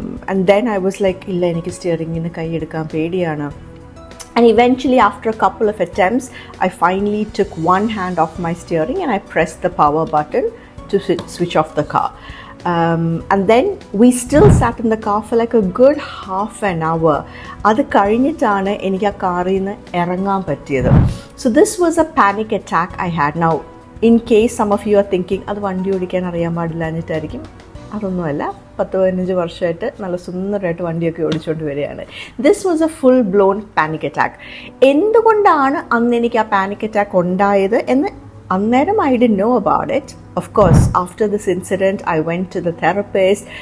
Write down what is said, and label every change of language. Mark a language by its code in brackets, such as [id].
[en] And then I was like, [ml] ഇല്ല, എനിക്ക് സ്റ്റിയറിങ്ങിൽ നിന്ന് കൈ എടുക്കാൻ പേടിയാണ്. [en] And eventually, after a couple of attempts, I finally took one hand off my steering and I pressed the power button to switch off the car. And then we still sat in the car for like a good half an hour. [ml] അത് കഴിഞ്ഞിട്ടാണ് എനിക്ക് ആ കാറിൽ നിന്ന് ഇറങ്ങാൻ പറ്റിയത്. [en] So this was a panic attack I had. Now, in case some of you are thinking, [ml] അത് വണ്ടി ഓടിക്കാൻ അറിയാൻ പാടില്ല എന്നിട്ടായിരിക്കും. അതൊന്നുമല്ല, 10-15 വർഷമായിട്ട് നല്ല സുന്ദരമായിട്ട് വണ്ടിയൊക്കെ ഓടിച്ചുകൊണ്ട് വരികയാണ്. [en] This was a full blown panic attack. [ml] എന്തുകൊണ്ടാണ് അന്ന് എനിക്ക് ആ പാനിക് അറ്റാക്ക് ഉണ്ടായത് എന്ന് അന്നേരം [en] I didn't know about it. Of course, after this incident, I went to the therapist.